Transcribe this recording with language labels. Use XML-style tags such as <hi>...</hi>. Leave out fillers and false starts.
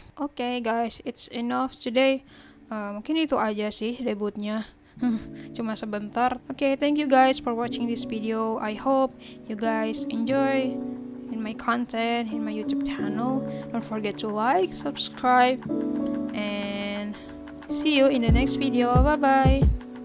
<en>Okay guys, it's enough today.</en> <id>Mungkin itu aja sih debutnya. Cuma sebentar.</id> <en>Okay, thank you guys for watching this video. I hope you guys enjoy in my content in my YouTube channel. Don't forget to like, subscribe, and see you in the next video. Bye bye.</en>